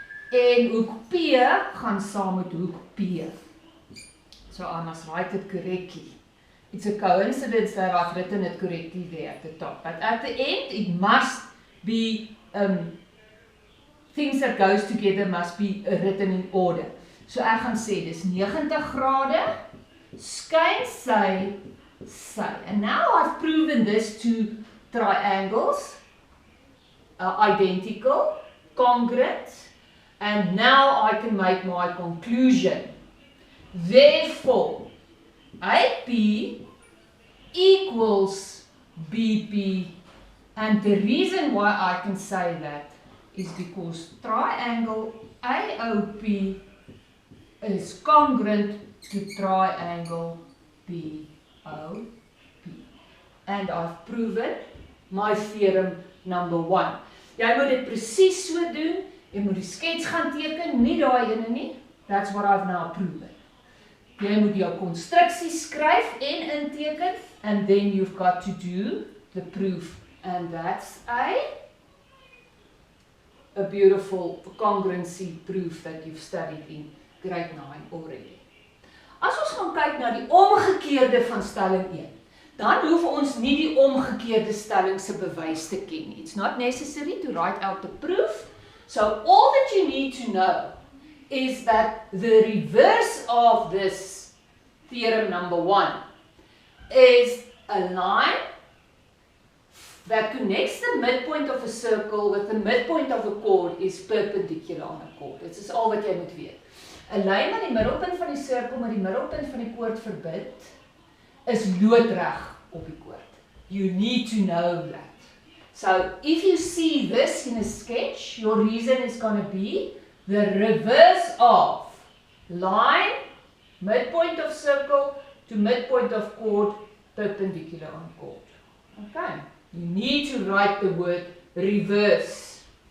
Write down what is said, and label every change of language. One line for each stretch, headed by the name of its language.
Afrikaans: En hoek P gaan saam met hoek P.
English: So I must write it correctly. It's a coincidence that I've written it correctly there at the top. But at the end, it must be, things that goes together must be written in order.
Afrikaans: So ek gaan sê, dis 90 grade, skyn sy.
English: And now I've proven this to triangles, identical, congruent, and now I can make my conclusion. Therefore, AP equals BP, and the reason why I can say that is because triangle AOP is congruent to triangle BOP. And I've proven my theorem number 1.
Afrikaans: Jy moet dit presies so doen, jy moet die skets gaan teken, nie daai ene nie.
English: That's what I've now proven.
Afrikaans: Jy moet jou konstruksie skryf en inteken,
English: and then you've got to do the proof. And that's a beautiful congruency proof that you've studied in grade 9 already.
Afrikaans: As ons gaan kyk na die omgekeerde van stelling 1, dan hoef ons nie die omgekeerde stelling se bewys te ken nie.
English: It's not necessary to write out the proof. So all that you need to know is that the reverse of this theorem number 1 is a line that connects the midpoint of a circle with the midpoint of a chord is perpendicular on a chord.
Afrikaans: Dit is al wat jy moet weet. 'n Lyn wat die middelpunt van die sirkel met die middelpunt van die koord verbind, is loodreg op die koord.
English: You need to know that. So if you see this in a sketch, your reason is going to be the reverse of line, midpoint of circle to midpoint of chord, perpendicular on chord. Okay, you need to write the word reverse.